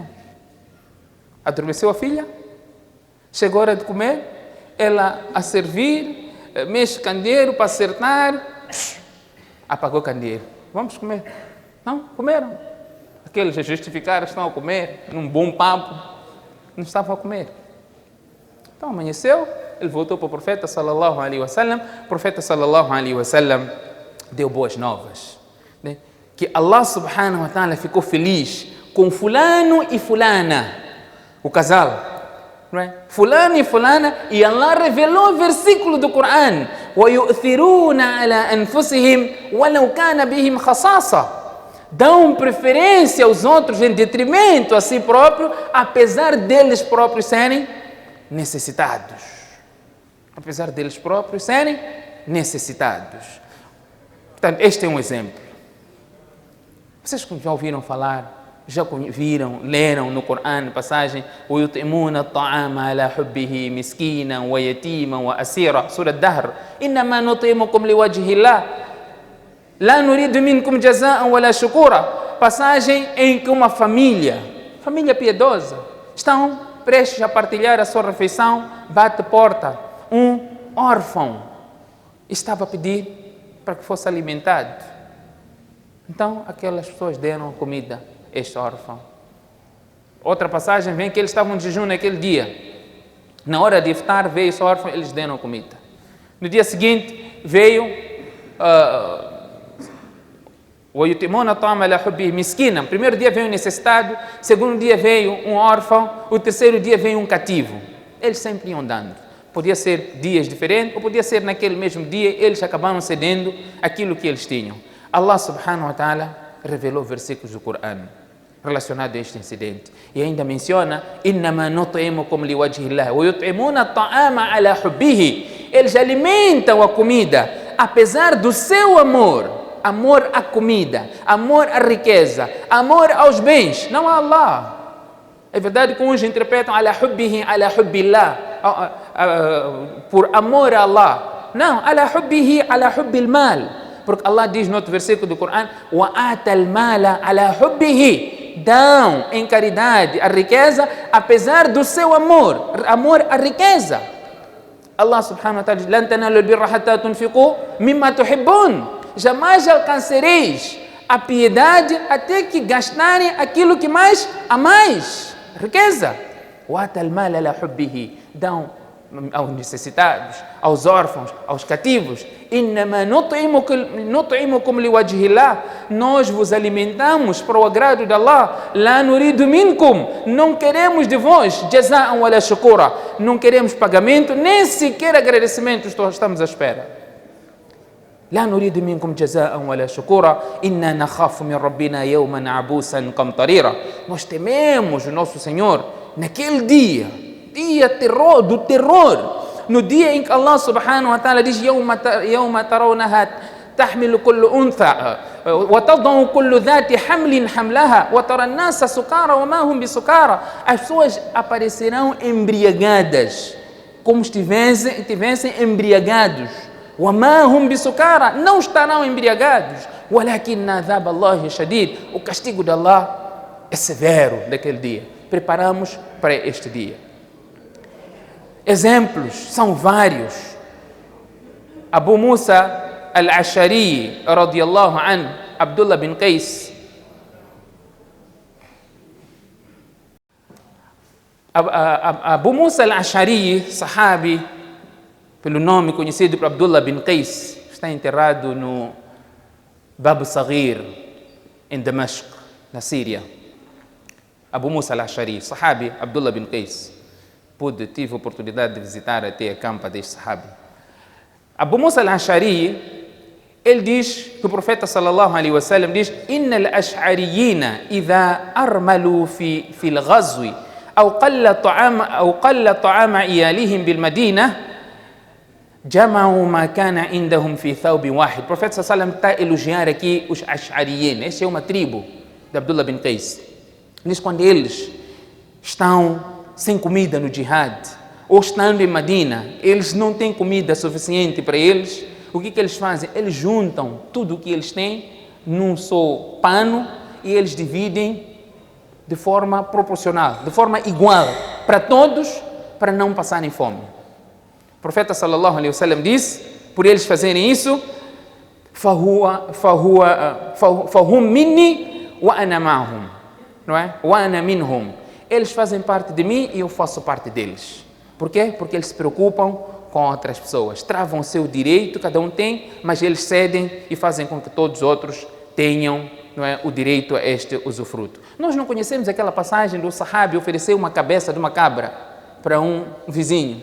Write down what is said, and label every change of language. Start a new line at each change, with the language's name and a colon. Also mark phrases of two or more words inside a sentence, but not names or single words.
Portuguese: Adormeceu a filha, chegou a hora de comer, ela a servir, mexe o candeeiro para acertar, apagou o candeeiro. Vamos comer. Não, comeram. Aqueles a justificar estão a comer, num bom papo, não estavam a comer. Então amanheceu, ele voltou para o profeta
Arabic: صلى الله عليه وسلم.
Portuguese: O profeta
Arabic: صلى الله عليه وسلم
Portuguese: deu boas novas, né? Que
Arabic: الله سبحانه وتعالى
Portuguese: ficou feliz com fulano e fulana, o casal, não é? Fulano e fulana, e Allah revelou o versículo do Coran:
Arabic: وَيُؤْثِرُونَ عَلَىٰ أَنفُسِهِمْ وَلَوْ كَانَ بِهِمْ خَصَاصَةٌ.
Portuguese: Dão preferência aos outros em detrimento a si próprio, apesar deles próprios serem necessitados. Apesar deles próprios serem necessitados. Portanto, este é um exemplo. Vocês já ouviram falar, já viram, leram no Coran, passagem
Arabic: وَيُطْعِمُونَ الطَّعَامَ عَلَى حُبِّهِ مِسْكِينًا وَيَتِيمًا وَأَسِيرًا.
Portuguese: Sura Dahr.
Arabic: إِنَّمَا نُطْعِمُكُمْ لِوَجْهِ اللَّهِ لَا نُرِيدُ مِنْكُمْ جَزَاءً وَلَا شُكُورًا.
Portuguese: Passagem em que uma família piedosa, estão prestes a partilhar a sua refeição, bate porta, um órfão estava a pedir para que fosse alimentado. Então, aquelas pessoas deram comida a este órfão. Outra passagem vem que eles estavam de jejum naquele dia. Na hora de iftar, veio esse órfão, eles deram comida. No dia seguinte, veio
Arabic: وَيُطِعِمُونَ الطَّعَامَ عَلَى حُبِّهِ مِسْكِينًا.
Portuguese: Primeiro dia veio um necessitado, segundo dia veio um órfão, o terceiro dia veio um cativo. Eles sempre iam dando. Podia ser dias diferentes, ou podia ser naquele mesmo dia, eles acabaram cedendo aquilo que eles tinham.
Arabic: الله سبحانه وتعالى
Portuguese: revelou versículos do Coran relacionados a este incidente. E ainda menciona,
Arabic: إِنَّمَا نُطْعِمُكُمْ لِوَجْهِ اللَّهِ وَيُطْعِمُونَ الطَّعَامَ عَلَى حُبِّهِ.
Portuguese: Eles alimentam a comida, apesar do seu amor. Amor à comida, amor à riqueza, amor aos bens, não a Allah. É verdade que uns interpretam
Arabic: على حبه، على حب الله,
Portuguese: por amor a Allah. Não,
Arabic: على حبه، على حب المال.
Portuguese: Porque Allah diz no outro versículo do Coran:
Arabic: وآتى المال على حبه.
Portuguese: Dão em caridade a riqueza, apesar do seu amor à riqueza.
Arabic: الله سبحانه وتعالى
Portuguese: diz:
Arabic: لن تنالوا البر حتى تنفقوا مما تحبون.
Portuguese: Jamais alcançareis a piedade até que gastarem aquilo que mais amais. Riqueza. Dão aos necessitados, aos órfãos, aos cativos. Nós vos alimentamos para o agrado de Allah.
Arabic: لا نريد منكم.
Portuguese: Não queremos de vós
Arabic: جزاء ولا شكورا.
Portuguese: Não queremos pagamento, nem sequer agradecimento estamos à espera.
Arabic: لا نريد منكم جزاء ولا شكورا إنا نخاف من ربنا يوما عبوسا قمطريرا.
Portuguese: Nós tememos o nosso Senhor naquele dia do terror, no dia em que
Arabic: الله سبحانه وتعالى
Portuguese: diz:
Arabic: يوم ترونها تحمل كل أنثى وتضع كل ذات حمل حملها وترى الناس سكارى وما هم بسكارى.
Portuguese: As pessoas aparecerão embriagadas, como estivessem embriagados.
Arabic: وَمَا هُمْ بِسُكَارَى.
Portuguese: Não estarão embriagados.
Arabic: وَلَكِنَّ عَذَابَ اللَّهِ شَدِيدٌ.
Portuguese: O castigo de Allah é severo daquele dia. Preparamos para este dia. Exemplos são vários. Abu Musa al-Ashari
Arabic: رضي الله عنه,
Portuguese: Abdullah bin Qais, Abu Musa al-Ashari, sahabi, pelo nome conhecido por Abdullah bin Qais, está enterrado no Bab Saghir, em Damasco, na Síria. Abu Musa al-Ashari, sahabi Abdullah bin Qais. tive a oportunidade de visitar até a campa deste sahabi. Abu Musa al-Ash'ari, ele diz que o profeta
Arabic: صلى الله عليه وسلم diz: "إن الأشعريين إذا أرملوا في الغزو أو قل طعام عيالهم بالمدينة جمعوا ما كان عندهم في ثوب واحد."
Portuguese: O profeta
Arabic: صلى الله عليه وسلم
Portuguese: está a elogiar aqui os ash'ariyin. Esta é uma tribo de Abdullah bin Qais. Diz quando eles estão sem comida no jihad ou estando em Medina, eles não têm comida suficiente para eles. O que eles fazem? Eles juntam tudo o que eles têm num só pano e eles dividem de forma proporcional, de forma igual para todos, para não passarem fome. O profeta
Arabic: صلى الله عليه وسلم
Portuguese: disse, por eles fazerem isso,
Arabic: فهم مني وأنا معهم,
Portuguese: não é?
Arabic: وأنا منهم.
Portuguese: Eles fazem parte de mim e eu faço parte deles. Por quê? Porque eles se preocupam com outras pessoas, travam o seu direito, cada um tem, mas eles cedem e fazem com que todos os outros tenham, não é, o direito a este usufruto. Nós não conhecemos aquela passagem do sahabi oferecer uma cabeça de uma cabra para um vizinho.